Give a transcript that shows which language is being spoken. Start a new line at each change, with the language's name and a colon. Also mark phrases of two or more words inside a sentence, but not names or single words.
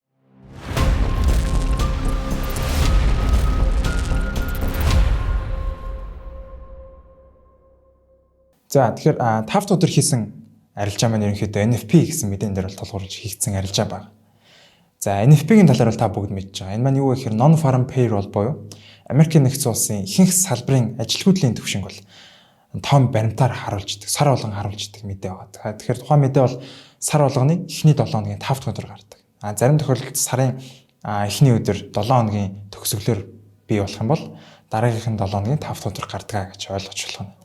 Mongolian: За тэгэхээр 5 дахь өдөр хийсэн арилжаа маань ерөнхийдөө NFP гэсэн мэдэн дээр бол тулгуурлаж хийгдсэн арилжаа байна. За NFP-ийн талаар та бүгд мэдж байгаа. Энэ маань юу вэ гэхээр
English: non farm payroll
Mongolian: буюу Америкийн нэгдсэн улсын ихэнх салбарын ажилгүйдлийн түвшинг бол том баримтаар харуулж идэг, сар болгон харуулж идэг мэдээ байгаа. Тэгэхээр тухайн мэдээ бол сар болгоны эхний 7 хоногийн 5 дахь өдөр гардаг. Зарим тохиолдолд сарын эхний өдөр 7 хоногийн төгсгөлөөр бий болох юм бол дараагийнх нь 7 хоногийн 5 дахь өдөр гардаг гэж ойлгож болох нь.